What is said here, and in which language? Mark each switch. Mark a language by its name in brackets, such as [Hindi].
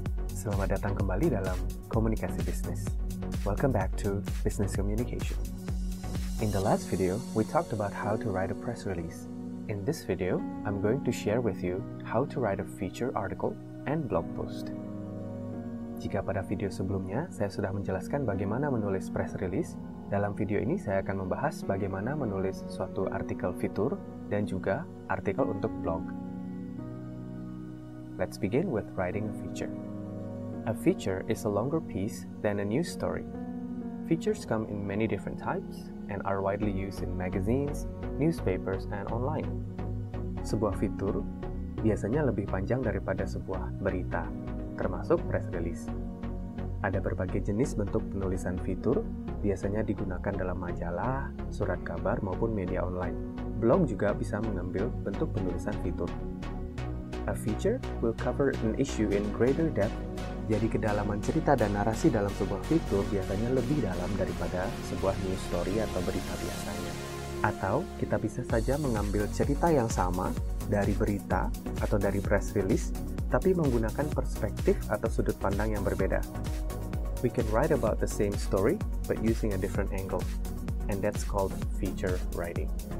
[Indonesian] Selamat datang kembali dalam Komunikasi Bisnis. [English] Welcome back to Business Communication. In the last video, we talked about how to write a press release. In this video, I'm going to share with you how to write a feature article and blog post. [Indonesian] Jika pada video sebelumnya saya sudah menjelaskan bagaimana menulis press release, dalam video ini saya akan membahas bagaimana menulis suatu artikel fitur dan juga artikel untuk blog. [English] Let's begin with writing a feature. A feature is a longer piece than a news story. Features come in many different types and are widely used in magazines, newspapers, and online. [Indonesian] Sebuah fitur biasanya lebih panjang daripada sebuah berita, termasuk press release. Ada berbagai jenis bentuk penulisan fitur, biasanya digunakan dalam majalah, surat kabar, maupun media online. Blog juga bisa mengambil bentuk penulisan fitur. [English] A feature will cover an issue in greater depth. [Indonesian] Jadi kedalaman cerita dan narasi dalam sebuah fitur biasanya lebih dalam daripada sebuah news story atau berita biasanya. Atau kita bisa saja mengambil cerita yang sama dari berita atau dari press release, tapi menggunakan perspektif atau sudut pandang yang berbeda. [English] We can write about the same story, but using a different angle. And that's called feature writing.